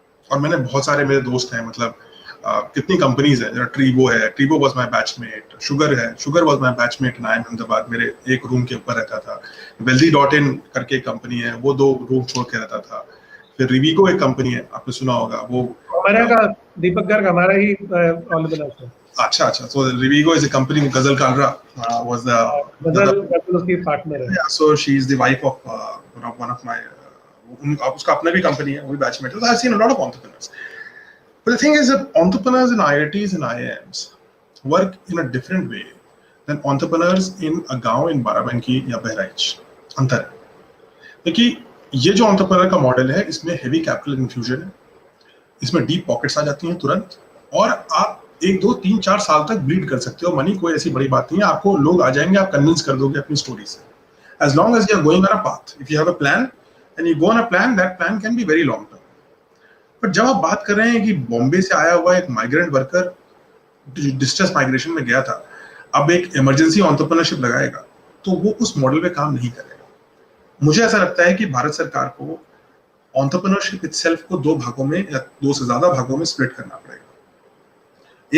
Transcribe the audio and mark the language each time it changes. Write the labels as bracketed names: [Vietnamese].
[Hindi] और मैंने बहुत सारे, मेरे दोस्त हैं, मतलब कितनी कंपनीज है, जरा ट्रीबो है, [English] Treebo was my batchmate, [Hindi] sugar है, [English] sugar was my batchmate in Ahmedabad, [Hindi] मेरे एक रूम के ऊपर रहता था। wealthy.in करके एक कंपनी है, वो 2 रूम छोड़ के रहता था। फिर रिवीगो एक कंपनी है, आपने सुना होगा, वो हमारा का दीपक गर्ग हमारा ही ऑलरेडी है। [English] अच्छा, so Rivigo is a company, Ghazal Kalra was [Hindi] Ghazal उसकी पार्टनर है। [English] Yeah, so she is the wife of one of my [Hindi] उसका अपना भी कंपनी है, वो भी बैचमेट है। [English] So I've seen a lot of entrepreneurs. But the thing is that entrepreneurs in IITs and IIMs work in a different way than entrepreneurs in a gaon in Barabanki या बहराइच। [Hindi] अंतर है। देखिए, ये जो entrepreneur का मॉडल है, इसमें हेवी कैपिटल इन्फ्यूजन है, इसमें डीप पॉकेट्स आ जाती हैं तुरंत, और आप 1, 2, 3, 4 साल तक ब्लीड कर सकते हो। मनी कोई ऐसी बड़ी बात नहीं है, आपको लोग आ जाएंगे, आप कन्विंस कर दोगे अपनी स्टोरी से। [English] As long as you are going on a path, if you have a plan and you go on a plan, that plan can be very long term. [Hindi] But जब आप बात कर रहे हैं कि बॉम्बे से आया हुआ एक माइग्रेंट वर्कर डिस्ट्रेस माइग्रेशन में गया था, अब एक इमरजेंसी एंटरप्रेन्योरशिप लगाएगा, तो वो उस मॉडल पे काम नहीं करेगा। मुझे ऐसा लगता है कि भारत सरकार को एंटरप्रेन्योरशिप इटसेल्फ को 2 भागों में या 2 से ज्यादा भागों में स्प्लिट करना पड़ेगा।